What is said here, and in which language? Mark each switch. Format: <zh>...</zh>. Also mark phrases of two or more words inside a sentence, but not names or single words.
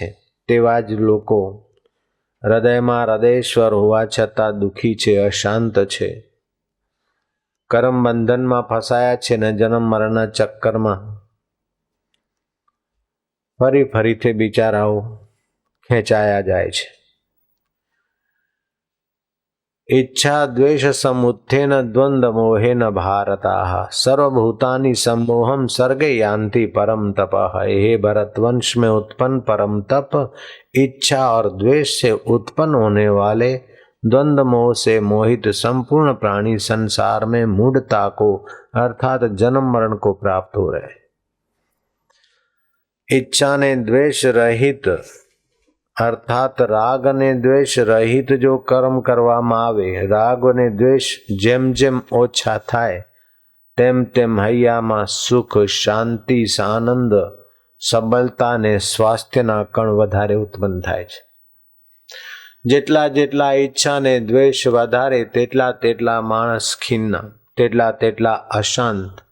<gu>તેવા જ લોકો હૃદયમાં હૃદયેશ્વર હોવા છતાં દુઃખી છે, અશાંત છે, કર્મ બંધનમાં ફસાયા છે ને જન્મ મરણના ચક્કરમાં ફરીથી બિચારાઓ ખેંચાયા જાય છે.</gu> <sa>ઈચ્છા દ્વેષ સમુત્થેન દ્વંદ મોહેન ભારતાઃ સર્વભૂતાની सम्मोहम सर्गे यान्ति परम तपः.</sa> <hi>हे भरतवंश में उत्पन्न परम तप इच्छा और द्वेष से उत्पन्न होने वाले द्वंद मोह से मोहित संपूर्ण प्राणी संसार में मूढ़ता को अर्थात जन्म मरण को प्राप्त हो रहे.</hi> <gu>ઇચ્છા ને દ્વેષ રહિત અર્થાત રાગ ને દ્વેષ રહિત જો કર્મ કરવામાં આવે, રાગ અને દ્વેષ જેમ જેમ ઓછા થાય તેમ તેમ હૈયામાં સુખ, શાંતિ, આનંદ, સબળતા ને સ્વાસ્થ્યના કણ વધારે ઉત્પન્ન થાય છે. જેટલા જેટલા ઈચ્છા ને દ્વેષ વધારે તેટલા તેટલા માણસ ખિન્ન, તેટલા તેટલા અશાંત.</gu>